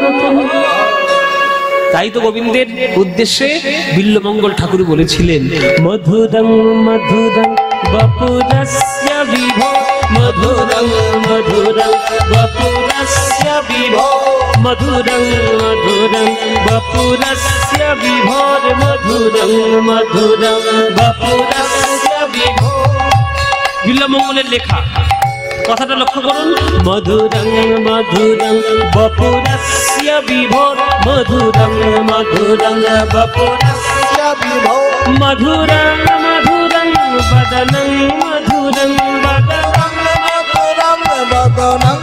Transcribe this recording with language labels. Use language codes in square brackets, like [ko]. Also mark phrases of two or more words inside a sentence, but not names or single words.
[bn] তাই তো গোবিন্দের উদ্দেশ্যে বিল্বমঙ্গল ঠাকুর বলেছিলেন, [sa] মধুরং মধুরং বপুরস্য বিভো, মধুরং মধুরং বপুরস্য বিভো, মধুরং মধুরং বপুরস্য বিভোর, মধুরং মধুরং বপুরস্য বিভো। [bn] বিল্বমঙ্গলের লেখা, কথাটা লক্ষ্য করুন, [sa] মধুরং মধুরং বপুরস্য বিভোর, মধুরং মধুরং বপুরস্য বিভোর, মধুরং মধুরং বদনং, মধুরং বদনং, মধুরং বদনং,